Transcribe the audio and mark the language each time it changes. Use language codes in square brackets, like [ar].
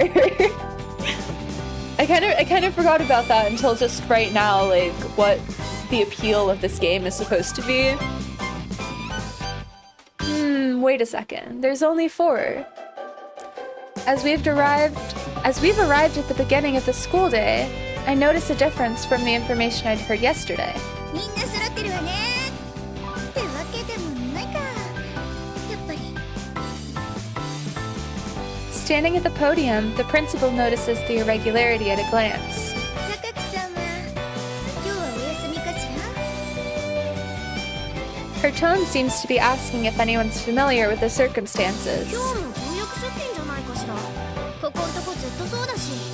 [en] I kind of forgot about that until just right now, like what the appeal of this game is supposed to be. Wait a second. There's only 4. As we've arrived at the beginning of the school day, I notice a difference from the information I'd heard yesterday. [ja] みんな揃ってるわね。ってわけでもないか。やっぱり。 [en] Standing at the podium, the principal notices the irregularity at a glance. [ja] 榊さんは今日はお休みかしら？ [en] Her tone seems to be asking if anyone's familiar with the circumstances. [ja] 今日も協力出勤じゃないかしら。ここんとこずっとそうだし。